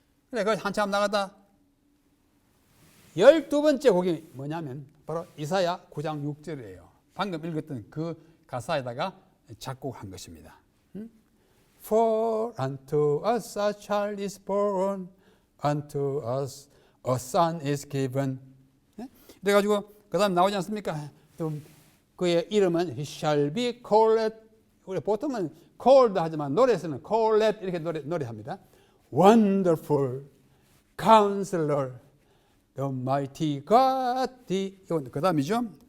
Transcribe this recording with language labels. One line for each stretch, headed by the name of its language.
Korean: 그래 그 한참 나가다 12번째 곡이 뭐냐면 바로 이사야 9장 6절이에요. 방금 읽었던 그 가사에다가 작곡한 것입니다.
English: For unto us a child is born, unto us a son is given.
Korean: 그래가지고 그 다음 나오지 않습니까? 그의 이름은
English: he shall be called.
Korean: 우리 보통은 called 하지만 노래에서는 called 이렇게 노래합니다.
English: Wonderful Counselor, the mighty God,
Korean: 이건 그 다음이죠.